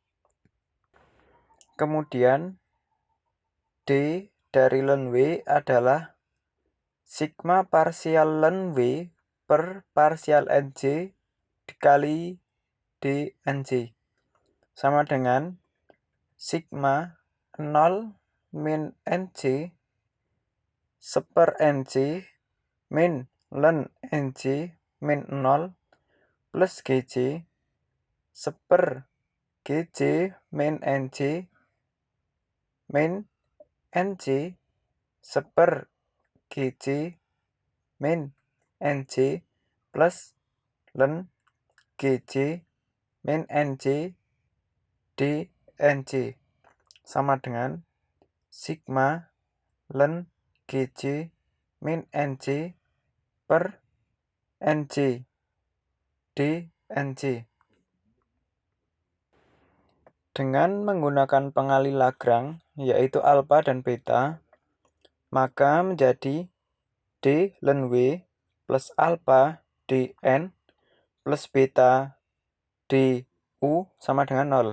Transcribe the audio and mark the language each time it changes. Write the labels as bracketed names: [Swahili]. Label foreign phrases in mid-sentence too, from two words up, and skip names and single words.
[Indonesian] Kemudian D dari ln W adalah sigma parsial ln W per parsial NJ dikali dNJ sama dengan sigma 0 min NJ seper NJ min ln NJ min 0 plus GJ seper GJ min NJ min NJ seper GJ min NJ plus ln GJ min NJ dNJ sama dengan sigma ln GJ min NJ per NJ dNJ. Dengan menggunakan pengali Lagrange, yaitu alfa dan beta, maka menjadi D ln W plus alfa dN plus beta du sama dengan 0.